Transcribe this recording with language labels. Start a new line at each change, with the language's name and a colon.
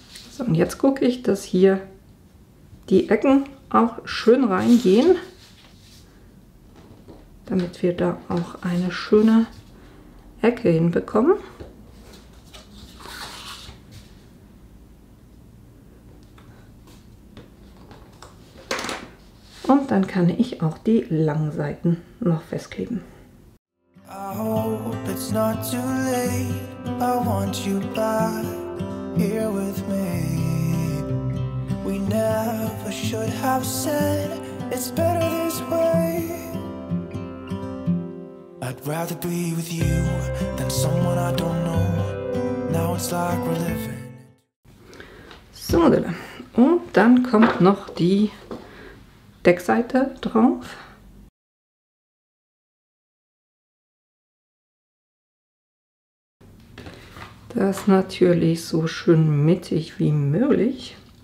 German: So, und jetzt gucke ich, dass hier die Ecken auch schön reingehen, damit wir da auch eine schöne Ecke hinbekommen. Und dann kann ich auch die langen Seiten noch festkleben.
English: I hope it's not too late. I want you back here with me. We never should have said it's better this way. I'd rather be with you than someone I don't know. Now it's like we're living.
German: So, und dann kommt noch die Deckseite drauf. Das natürlich so schön mittig wie möglich.